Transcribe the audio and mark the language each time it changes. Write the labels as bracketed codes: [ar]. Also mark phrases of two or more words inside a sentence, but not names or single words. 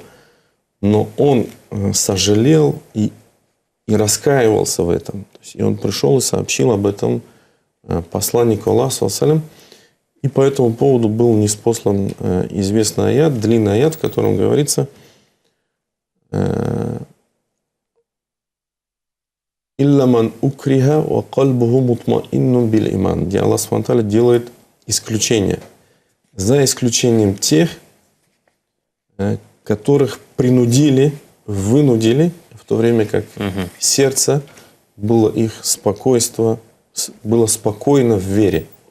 [ru] Но он сожалел и раскаивался в этом. То есть, и он пришел и сообщил об этом посланнику Аллаха, саллаллаху. И по этому поводу был ниспослан известный аят, длинный аят, в котором говорится: [ar] «إلا من أكره وقلبه مطمئن بالإيمان», [ru] где Аллах Субхану делает исключение. За исключением тех, которых принудили, вынудили, в то время как сердце было их спокойство, было спокойно в вере.